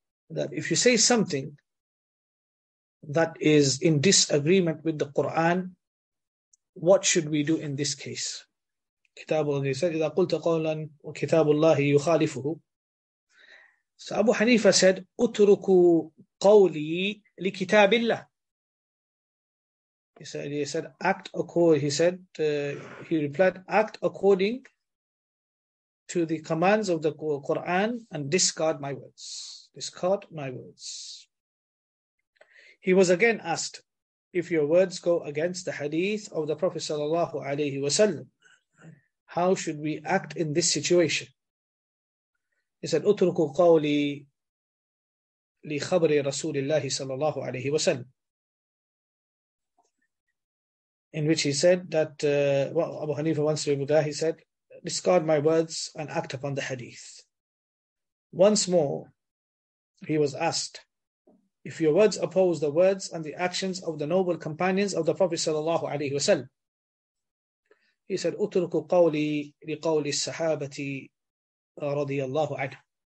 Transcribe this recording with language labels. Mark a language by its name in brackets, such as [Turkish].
[English] that if you say something that is in disagreement with the Quran, what should we do in this case? Kitabullah said, [Arabic] إذا قلت قولا وكتاب الله يخالفه. [English] So Abu Hanifa said, [Arabic] أتركوا قولي لكتاب الله. [English] He said, act according. He said, he replied, act according to the commands of the Quran and discard my words. Discard my words. He was again asked, if your words go against the hadith of the Prophet sallallahu alaihi wasallam, how should we act in this situation? He said, [Arabic] أتركوا قولي لخبر رسول الله صلى الله عليه وسلم. [English] In which he said that, Abu Hanifa once replied, he said, discard my words and act upon the hadith. Once more, he was asked, if your words oppose the words and the actions of the noble companions of the Prophet sallallahu alaihi wasallam, he said, [Arabic] أترك قولي لقول الصحابة رضي الله عنهم.